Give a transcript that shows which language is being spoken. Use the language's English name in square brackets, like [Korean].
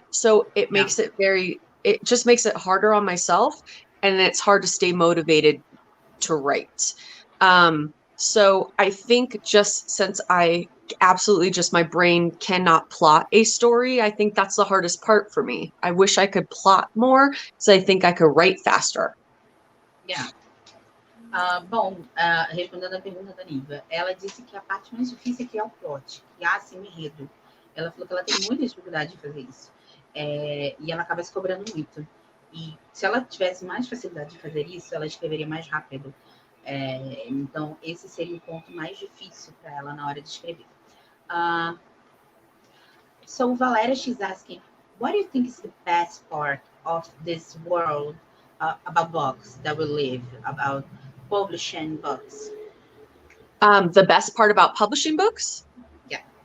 [English] So it makes it just makes it harder on myself, and it's hard to stay motivated to write. So I think just since I absolutely just my brain cannot plot a story, I think that's the hardest part for me. I wish I could plot more, so I think I could write faster. Yeah. [Portuguese] Bom, respondendo a pergunta da Niva, ela disse que a parte mais difícil é criar o plot, criar assim um enredo. Ela falou que ela tem muita dificuldade de fazer isso. E ela acaba se cobrando muito. E se ela tivesse mais facilidade de fazer isso, ela escreveria mais rápido. Então, esse seria o ponto mais difícil para ela na hora de escrever. [English] So, Valéria, she's asking, what do you think is the best part of this world about books that we live, about publishing books? The best part about publishing books? Yeah.